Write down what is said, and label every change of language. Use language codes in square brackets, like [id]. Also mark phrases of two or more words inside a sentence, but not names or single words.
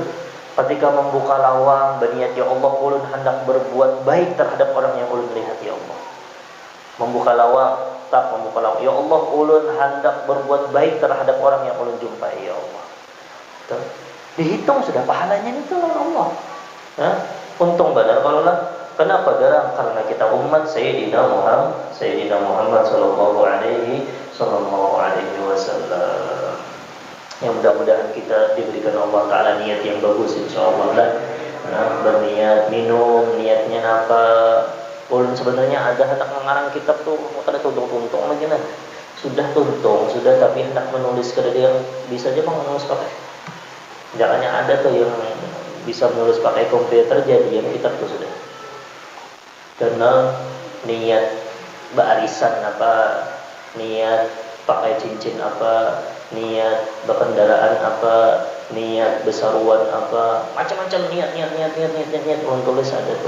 [bjn] Ketika membuka lawang, berniat, ya Allah, ulun hendak berbuat baik terhadap orang yang ulun lihat, ya Allah. Membuka lawang, ya Allah, ulun hendak berbuat baik terhadap orang yang ulun jumpai, ya Allah. Tuh. Dihitung sudah pahalanya itu oleh Allah. Untung benar kalau lah. Kenapa garang? Karena kita umat Sayyidina Muhammad [ar] صلى الله عليه وسلم. [bjn] Yang mudah-mudahan kita diberikan Allah Ta'ala niat yang bagus, insyaallah lah. Berniat minum, niatnya apa? Ulun sebenarnya ada hendak mengarang kitab tuh, kada tuntung-tuntung lagi Sudah tuntung, sudah, tapi hendak menulis kada yang bisa aja menulis pakai. Jangannya ada tuh yang bisa menulis pakai komputer, jadi yang kitab tuh sudah. Karena niat barisan apa, niat pakai cincin apa, niat berkendaraan apa, niat besaruan apa, macam-macam niat ulun tulis ada tuh.